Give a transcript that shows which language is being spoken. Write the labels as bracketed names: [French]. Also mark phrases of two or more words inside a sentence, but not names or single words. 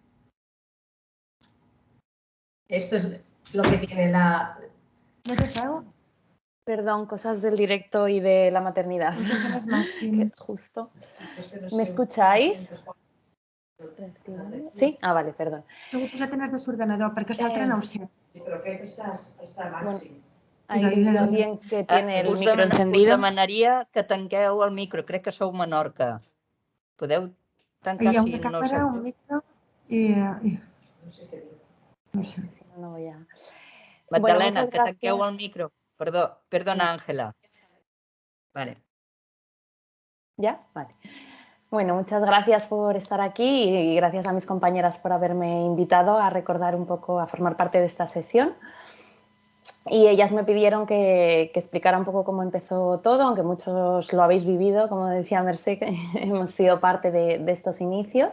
[Spanish] Esto es lo que tiene la... ¿No te salgo? Perdón, cosas del directo y de la maternidad. Justo. ¿Me escucháis? Sí? Ah, vale, perdón. [Catalan] Segur que ja tens desordenador, perquè l'altre no ho sé. Sí, però aquest està màxim. [Spanish] Bueno, hay alguien que tiene el micro encendido. [Catalan] Us demanaria que tanqueu el micro. Crec que sou Menorca. Podeu tancar Hi ha si una no càmera, sé. un micro i... No sé què dir. No sé. [Spanish] Si no, no voy a... Magdalena, Bueno, [Catalan] que tanqueu el micro. Perdona, [Spanish] Ángela. Vale. ¿Ya? Vale. Bueno, muchas gracias por estar aquí y gracias a mis compañeras por haberme invitado a recordar un poco, a formar parte de esta sesión. Y ellas me pidieron que explicara un poco cómo empezó todo, aunque muchos lo habéis vivido, como decía Mercè, que hemos sido parte de estos inicios.